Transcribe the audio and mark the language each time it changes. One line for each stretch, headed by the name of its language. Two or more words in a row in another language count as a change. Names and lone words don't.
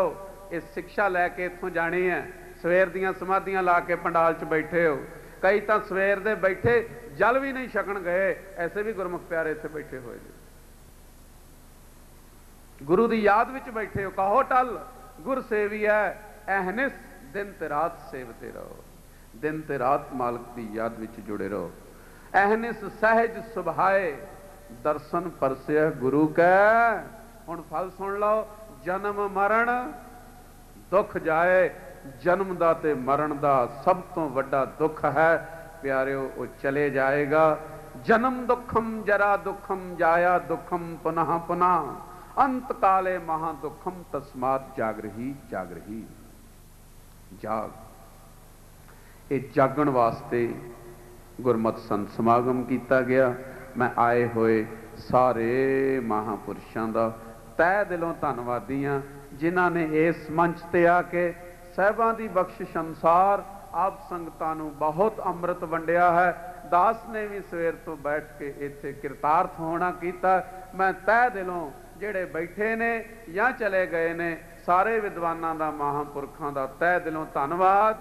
Punjabi: ਇਸ ਸਿੱਖਿਆ ਲੈਕੇ ਇੱਥੋਂ ਜਾਣੀ ਹੈ। ਸਵੇਰ ਦੀਆਂ ਸਮਾਧੀਆਂ ਲਾ ਕੇ ਪੰਡਾਲ ਚ ਬੈਠੇ ਹੋ, ਕਈ ਤੋ ਸਵੇਰ ਦੇ ਬੈਠੇ ਜਲ ਭੀ ਨਹੀਂ ਛਕਣ ਗਏ, ਐਸੇ ਭੀ ਗੁਰਮੁਖ ਪਿਆਰੇ ਇੱਥੇ ਬੈਠੇ ਹੋਏ ਨੇ। ਗੁਰੂ ਦੀ ਯਾਦ ਵਿੱਚ ਬੈਠੇ ਹੋ। ਕਹੋ ਟਲ ਗੁਰ ਸੇਵੀ ਹੈ, ਅਹਿਨਿਸ ਦਿਨ ਤੇ ਰਾਤ ਸੇਵਤੇ ਰਹੋ। ਦਿਨ ਤੇ ਰਾਤ ਮਾਲਕ ਕੀ ਯਾਦ ਵਿੱਚ ਜੁੜੇ ਰਹੋ। ਅਹਿਨਿਸ ਸਹਜ ਸੁਭਾਏ, ਦਰਸ਼ਨ ਪਰਸੇ ਗੁਰੂ ਕੈ। ਹੁਣ ਫਲ ਸੁਣ ਲੋ, ਜਨਮ ਮਰਣ ਦੁਖ ਜਾਏ। ਜਨਮ ਦਾ ਤੇ ਮਰਣ ਦਾ ਸਭ ਤੋ ਵੱਡਾ ਦੁੱਖ ਹੈ ਪਿਆਰਿਓ,
Hindi: वो चले जाएगा।
Sanskrit: जन्म दुखम जरा दुखम जाया दुखम पुनः पुनः, अंत काले महा दुखम तस्मात जागरही जागरही।
Punjabi: ਜਾਗ, ਯੇ ਜਾਗਣ ਵਾਸਤੇ ਗੁਰਮਤਿ ਸੰਤ ਸਮਾਗਮ ਕਿਆ ਗਿਆ। ਮੈਂ ਆਏ ਹੋਏ ਸਾਰੇ ਮਹਾਂਪੁਰਖਾਂ ਕਾ ਤਹਿ ਦਿਲੋਂ ਧੰਨਵਾਦੀ ਹਾਂ, ਜਿਨ੍ਹਾਂ ਨੇ ਇਸ ਮੰਚ ਤੇ ਆ ਕੇ ਸਾਹਿਬਾਂ ਦੀ ਬਖ਼ਸ਼ਿਸ਼ ਅਨੁਸਾਰ ਆਪ ਸੰਗਤਾਂ ਨੂੰ ਬਹੁਤ ਅੰਮ੍ਰਿਤ ਵੰਡਿਆ ਹੈ। ਦਾਸ ਨੇ ਭੀ ਸਵੇਰ ਤੋ ਬੈਠ ਕੇ ਇੱਥੇ ਕਿਰਤਾਰਥ ਹੋਣਾ ਕੀਤਾ। ਮੈਂ ਤਹਿ ਦਿਲੋਂ ਜਿਹੜੇ ਬੈਠੇ ਨੇ ਯਾ ਚਲੇ ਗਏ ਨੇ ਸਾਰੇ ਵਿਦਵਾਨਾਂ ਦਾ, ਮਹਾਂਪੁਰਖਾਂ ਦਾ ਤਹਿ ਦਿਲੋਂ ਧੰਨਵਾਦ।